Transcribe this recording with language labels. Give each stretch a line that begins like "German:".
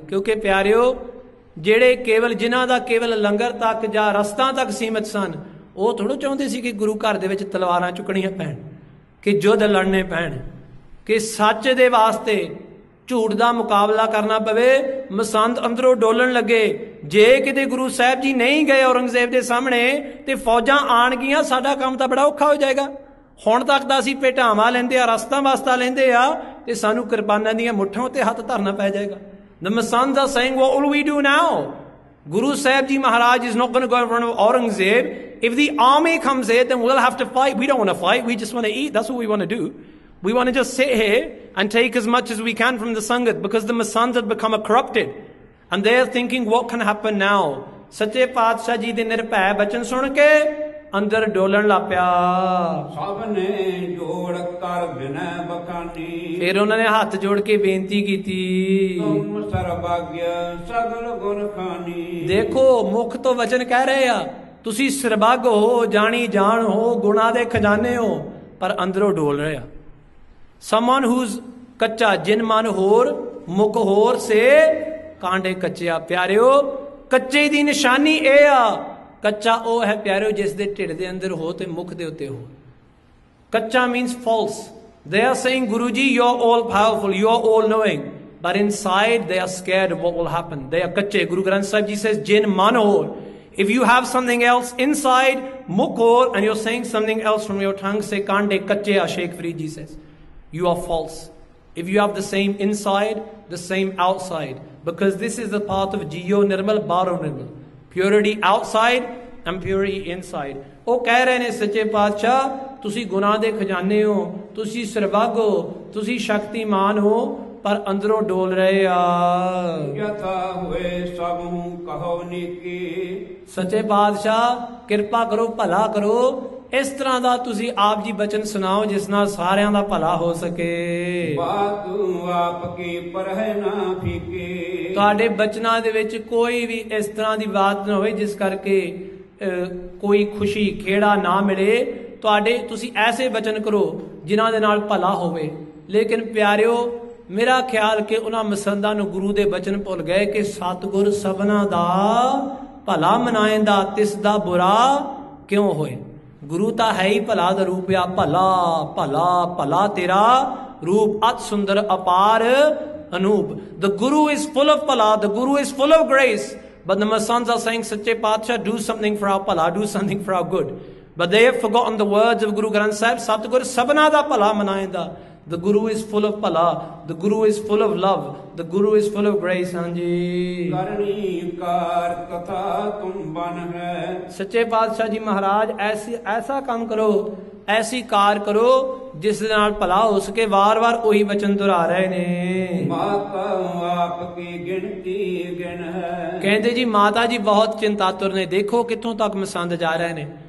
Punjabi: ਕਿਉਂਕਿ ਪਿਆਰਿਓ ਜਿਹੜੇ ਕੇਵਲ ਜਿਨ੍ਹਾਂ ਦਾ ਕੇਵਲ ਲੰਗਰ ਤੱਕ ਜਾਂ ਰਸਤਾਂ ਤੱਕ ਸੀਮਤ ਸਨ, ਉਹ ਥੋੜ੍ਹਾ ਚਾਹੁੰਦੇ ਸੀ ਕਿ ਗੁਰੂ ਘਰ ਦੇ ਵਿੱਚ ਤਲਵਾਰਾਂ ਚੁੱਕਣੀਆਂ ਪੈਣ, ਕਿ ਯੁੱਧ ਲੜਨੇ ਪੈਣ, ਕਿ ਸੱਚ ਦੇ ਵਾਸਤੇ ਝੂਠ ਦਾ ਮੁਕਾਬਲਾ ਕਰਨਾ ਪਵੇ। ਮਸੰਦ ਅੰਦਰੋਂ ਡੋਲਣ ਲੱਗੇ, ਜੇ ਕਿਤੇ ਗੁਰੂ ਸਾਹਿਬ ਜੀ ਨਹੀਂ ਗਏ ਔਰੰਗਜ਼ੇਬ ਦੇ ਸਾਹਮਣੇ ਤੇ ਫੌਜਾਂ ਆਣਗੀਆਂ, ਸਾਡਾ ਕੰਮ ਤਾਂ ਬੜਾ ਔਖਾ ਹੋ ਜਾਏਗਾ। ਹੁਣ ਤੱਕ ਤਾਂ ਅਸੀਂ ਭੇਟਾਵਾਂ ਲੈਂਦੇ ਆ, ਰਸਤਾ ਵਾਸਤਾ ਲੈਂਦੇ ਆ, ਤੇ ਸਾਨੂੰ ਕਿਰਪਾਨਾਂ ਦੀਆਂ ਮੁੱਠਾਂ ਉੱਤੇ ਹੱਥ ਧਰਨਾ ਪੈ ਜਾਏਗਾ।
English: The Masands are saying, what will we do now? Guru Sahib Ji Maharaj is not going to go in front of Aurangzeb. If the army comes here, then we'll have to fight. We don't want to fight. We just want to eat. That's what we want to do. We want to just sit here and take as much as we can from the Sangat, because the Masands had become corrupted. And they're thinking, what can happen now?
Punjabi: Sache Paatshah Ji de nirbhay bachan sun ke ਅੰਦਰ ਡੋਲਣ ਲੱਗ ਪਿਆ। ਸਭ ਨੇ ਜੋੜ ਕਰ ਬਿਨੈ ਬਖਾਨੀ। ਫਿਰ ਉਹਨਾਂ ਨੇ ਹੱਥ ਜੋੜ ਕੇ ਬੇਨਤੀ ਕੀਤੀ, ਤੁਮ ਸਰਭਾਗਿਆ ਸਗਲ ਗੁਣ ਖਾਨੀ। ਦੇਖੋ ਮੁਖ ਤੋਂ ਵਚਨ ਕਹਿ ਰਹੇ ਆ, ਤੁਸੀਂ ਸਰਬੱਗ ਹੋ, ਜਾਣੀ ਜਾਣ ਹੋ, ਗੁਣਾ ਦੇ ਖਜ਼ਾਨੇ ਹੋ, ਪਰ ਅੰਦਰੋਂ ਡੋਲ ਰਹੇ ਆ। ਸਮਨ ਹੂਜ਼ ਕੱਚਾ ਜਿਨ ਮਨ ਹੋਰ, ਮੁਖ ਹੋਰ ਸੇ ਕਾਂਡੇ ਕੱਚਿਆ। ਪਿਆਰਿਓ ਕੱਚੇ ਦੀ ਨਿਸ਼ਾਨੀ ਇਹ ਆ, ਕੱਚਾ ਉਹ ਹੈ ਪਿਆਰਿਓ ਜਿਸ ਦੇ ਢਿੱਡ ਦੇ ਅੰਦਰ ਹੋ ਤੇ ਮੁਖ ਦੇ ਉੱਤੇ ਹੋ।
English: ਕੱਚਾ means false. They are saying, Guruji, you are all powerful, you are all knowing, but inside they are scared of what will happen. They are ਕੱਚੇ। Guru Granth Sahib Ji says, jin man ho. If you have something else inside, mukh ho, and you're saying something else from your tongue,
Punjabi: say kande ਕੱਚੇ ਆ।
English: Sheikh Farid Ji says, you are false. If you have the same inside, the same outside, because this is the path of Jiyo Nirmal, Baro Nirmal. Purity outside and purity inside.
Punjabi: ਉਹ ਕਹਿ ਰਹੇ ਨੇ ਸੱਚੇ ਪਾਤਸ਼ਾਹ, ਤੁਸੀਂ ਗੁਨਾਹ ਦੇ ਖਜ਼ਾਨੇ ਹੋ, ਤੁਸੀਂ ਸਰਬੱਗ ਹੋ, ਤੁਸੀਂ ਸ਼ਕਤੀਮਾਨ ਹੋ, ਪਰ ਅੰਦਰੋਂ ਡੋਲ ਰਹੇ ਆ। ਯਥਾ ਹੋਏ ਸਭ ਹੂੰ ਕਹੋ ਨੀਕੀ। ਸੱਚੇ ਪਾਤਸ਼ਾਹ ਕਿਰਪਾ ਕਰੋ, ਭਲਾ ਕਰੋ, ਇਸ ਤਰ੍ਹਾਂ ਦਾ ਤੁਸੀਂ ਆਪ ਜੀ ਬਚਨ ਸੁਣਾਓ ਜਿਸ ਨਾਲ ਸਾਰਿਆਂ ਦਾ ਭਲਾ ਹੋ ਸਕੇ। ਬਾਤ ਆਪ ਕੀ ਪਰਹਿ ਨਾ ਫੀਕੇ। ਤੁਹਾਡੇ ਬਚਨਾਂ ਦੇ ਵਿੱਚ ਕੋਈ ਵੀ ਇਸ ਤਰ੍ਹਾਂ ਦੀ ਬਾਤ ਨਾ ਹੋਵੇ ਜਿਸ ਕਰਕੇ ਕੋਈ ਖੁਸ਼ੀ ਖੇੜਾ ਨਾ ਮਿਲੇ। ਤੁਹਾਡੇ ਤੁਸੀਂ ਐਸੇ ਬਚਨ ਕਰੋ ਜਿਨ੍ਹਾਂ ਦੇ ਨਾਲ ਭਲਾ ਹੋਵੇ। ਲੇਕਿਨ ਪਿਆਰਿਓ ਮੇਰਾ ਖਿਆਲ ਕਿ ਉਹਨਾਂ ਮਸੰਦਾਂ ਨੂੰ ਗੁਰੂ ਦੇ ਬਚਨ ਭੁੱਲ ਗਏ ਕਿ ਸਤਿਗੁਰ ਸਭਨਾ ਦਾ ਭਲਾ ਮਨਾਏਂਦਾ, ਤਿਸ ਦਾ ਬੁਰਾ ਕਿਉਂ ਹੋਏ? ਗੁਰੂ ਤਾਂ ਹੈ ਹੀ ਭਲਾ ਦਾ ਰੂਪ ਆ। ਭਲਾ ਭਲਾ ਭਲਾ ਤੇਰਾ ਰੂਪ ਅਤ ਸੁੰਦਰ ਅਪਾਰ ਅਨੂਪ।
English: The Guru is full of pala, the Guru is full of grace. But the Masans are saying, Sache Paatshah, do something for our pala, do something for our good. But they have forgotten the words of Guru Granth Sahib.
Punjabi: Satguru sabna da pala manayenda.
English: The Guru is full of pala, the Guru is full of love, the Guru is full of grace.
Punjabi: Hanji ਕਰਨੀ ਕਾਰ ਕਥਾ ਤੁਮ ਬਨ ਹੈ। ਸੱਚੇ ਪਾਤਸ਼ਾਹ ਜੀ ਮਹਾਰਾਜ ਐਸਾ ਕੰਮ ਕਰੋ, ਐਸੀ ਕਾਰ ਕਰੋ ਜਿਸ ਦੇ ਨਾਲ ਭਲਾ ਹੋ ਸਕੇ। ਵਾਰ-ਵਾਰ ਉਹੀ ਬਚਨ ਦੁਹਰਾ ਰਹੇ ਨੇ। ਮਾਤਾ ਆਪ ਕੀ ਗਿਣਤੀ ਗਿਣ ਹੈ। ਕਹਿੰਦੇ ਜੀ ਮਾਤਾ ਜੀ ਬਹੁਤ ਚਿੰਤਾਤੁਰ ਨੇ। ਦੇਖੋ ਕਿੱਥੋਂ ਤੱਕ ਮਸੰਦ ਜਾ ਰਹੇ ਨੇ।